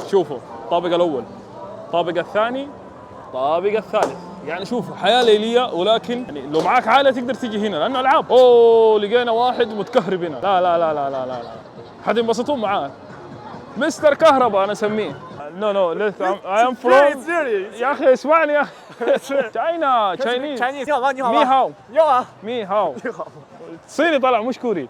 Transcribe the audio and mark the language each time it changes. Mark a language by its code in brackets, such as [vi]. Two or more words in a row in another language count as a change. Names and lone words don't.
[ar] شوفوا الطابق الاول، الطابق الثاني، الطابق الثالث. يعني شوفوا حياه ليليه. ولكن يعني لو معاك عائله تقدر تيجي هنا لانه العاب. لقينا واحد متكهرب هنا. لا لا لا لا لا لا, لا. حتنبسطون معاه. مستر كهرباء انا اسميه. [en] no I am from. [ar] يا اخي اسمعني يا اخي [en] China Chinese [zh] 你好吗？你好吗？你好你好啊！你好你好。 [ar] صيني طلع مش كوري